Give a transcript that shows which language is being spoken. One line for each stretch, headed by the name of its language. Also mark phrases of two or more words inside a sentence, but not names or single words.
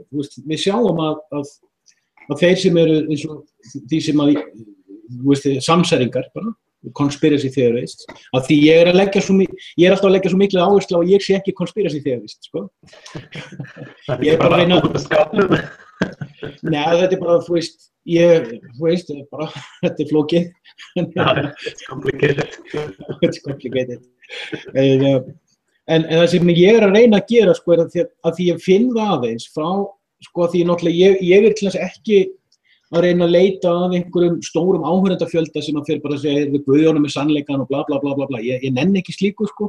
Icelandic: Við sjáum að þeir sem eru eins og því sem að, samsæringar bara,
English: conspiracy theorists,
Icelandic: að því ég er alltaf að leggja svo miklu áherslu á að ég sé ekki
English: conspiracy theorist,
Icelandic: sko. Ég er bara að reyna Nei, þetta er bara, þetta er flókið.
English: It's complicated. It's complicated.
Icelandic: En það sem ég er að reyna að gera, sko, er að því ég finn það aðeins frá sko því náttúrulega ég er til þess ekki að reyna að leita að einhverjum stórum áhorfendafjölda sem að fer bara að segja við Guðjónum með sannleikann og bla bla bla bla bla. Ég nenni ekki slíku sko.